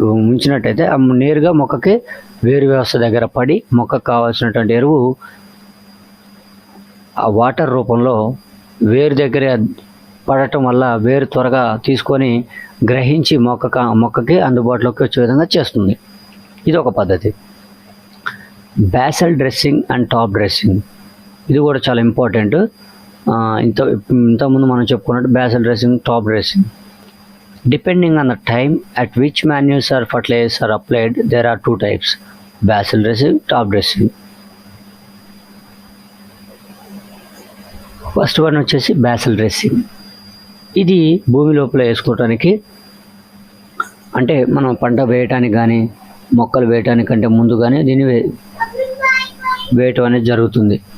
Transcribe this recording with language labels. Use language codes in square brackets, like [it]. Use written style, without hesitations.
[te] ఉంచినట్టయితే నేరుగా మొక్కకి వేరు వ్యవస్థ దగ్గర పడి మొక్కకు కావాల్సినటువంటి ఎరువు ఆ వాటర్ రూపంలో వేరు దగ్గర పడటం వల్ల వేరు త్వరగా తీసుకొని గ్రహించి మొక్కకి అందుబాటులోకి వచ్చే విధంగా చేస్తుంది. ఇది ఒక పద్ధతి. [en] basal dressing and top dressing, [te] ఇది కూడా చాలా [en] Important. [te] ఇంతకుముందు మనం చెప్పుకున్నట్టు basal dressing, top dressing. [en] Depending on the time at which manures or fertilizers are applied, there are two types: basal dressing, top dressing. [te] First one వచ్చేసి basal dressing. ఇది భూమి లోపల వేసుకోవటానికి, అంటే మనం పంట వేయటానికి కానీ మొక్కలు వేయటానికంటే ముందు కానీ దీన్ని వేయటం అనేది జరుగుతుంది.